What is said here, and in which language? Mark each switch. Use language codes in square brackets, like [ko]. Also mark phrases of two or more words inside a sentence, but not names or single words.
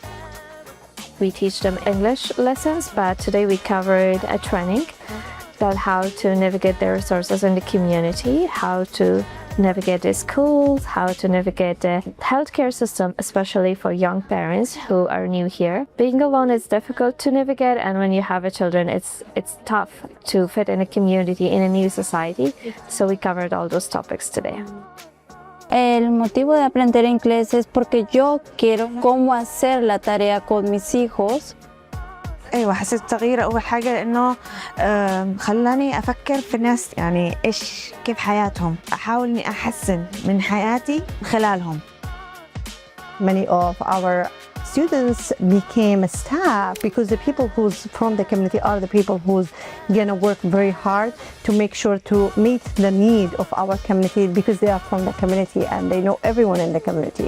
[en] We teach them English lessons, but today we covered a training about how to navigate their resources in the community, how to navigate the schools, how to navigate the healthcare system, especially for young parents who are new here. Being alone is difficult to navigate, and when you have a children, it's tough to fit in a community, in a new society. So we covered all those topics today. [es] El motivo de aprender inglés es porque yo quiero cómo hacer la tarea con mis hijos. [ar] ايوه حسيت تغيير اول حاجه لانه خلاني افكر في الناس يعني ايش كيف حياتهم احاول اني احسن من حياتي من خلالهم. [en] Many of our students became staff because the people who's from the community are the people who's gonna work very hard to make sure to meet the need of our community because they are from the community and they know everyone in the community.